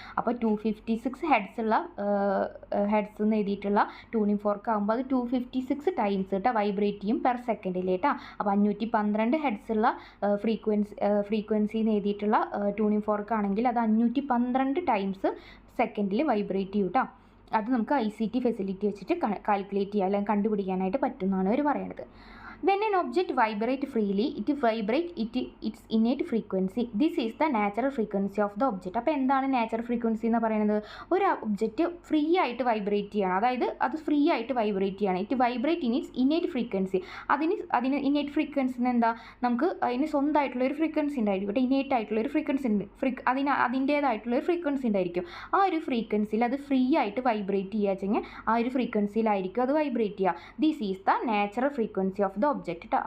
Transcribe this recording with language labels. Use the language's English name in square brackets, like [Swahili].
[Malayalam] അപ്പോൾ 256 ഹെഡ്സ് എന്ന് എഴുതിയിട്ടുള്ള ട്യൂണിംഗ് ഫോർക്ക് ആകുമ്പോൾ അത് 256 ടൈംസ് കേട്ടോ വൈബ്രേറ്റ് ചെയ്യും പെർ സെക്കൻഡിൽ കേട്ടോ. അപ്പോൾ 512 ഹെഡ്സ് ഉള്ള ഫ്രീക്വൻസി എന്ന് എഴുതിയിട്ടുള്ള ട്യൂണിംഗ് ഫോർക്ക് ആണെങ്കിൽ അത് 512 ടൈംസ് സെക്കൻഡിൽ വൈബ്രേറ്റ് ചെയ്യും കേട്ടോ. അത് നമുക്ക് ICT ഫെസിലിറ്റി വെച്ചിട്ട് കാൽക്കുലേറ്റ് ചെയ്യാൻ അല്ലെങ്കിൽ കണ്ടുപിടിക്കാനായിട്ട് പറ്റുമെന്നാണ് അവർ പറയുന്നത്. [English] When an object vibrates freely, it vibrates its innate frequency. This is the natural frequency of the object. [Malayalam] അപ്പോൾ എന്താണ് നാച്ചുറൽ ഫ്രീക്വൻസി എന്ന് പറയുന്നത്? ഒരു ഒബ്ജക്റ്റ് ഫ്രീ ആയിട്ട് വൈബ്രേറ്റ് ചെയ്യണം, അതായത് അത് ഫ്രീ ആയിട്ട് വൈബ്രേറ്റ് ചെയ്യണം. [English] It vibrate in its innate frequency. [Malayalam] അതിന് ഇന്നേറ്റ് ഫ്രീക്വൻസിന് എന്താ? നമുക്ക് അതിന് സ്വന്തമായിട്ടുള്ള ഒരു ഫ്രീക്വൻസി ഉണ്ടായിരിക്കും. ഇന്നേറ്റ് ആയിട്ടുള്ള ഒരു ഫ്രീക്വൻസി ഉണ്ട്. അതിൻ്റേതായിട്ടുള്ള ഒരു ഫ്രീക്വൻസി ഉണ്ടായിരിക്കും. ആ ഒരു ഫ്രീക്വൻസിയിൽ അത് ഫ്രീ ആയിട്ട് വൈബ്രേറ്റ് ചെയ്യുക വെച്ചെങ്കിൽ ആ ഒരു ഫ്രീക്വൻസിയിലായിരിക്കും അത് വൈബ്രേറ്റ് ചെയ്യുക. [English] this is the natural frequency of the object [Malayalam] കേട്ടോ.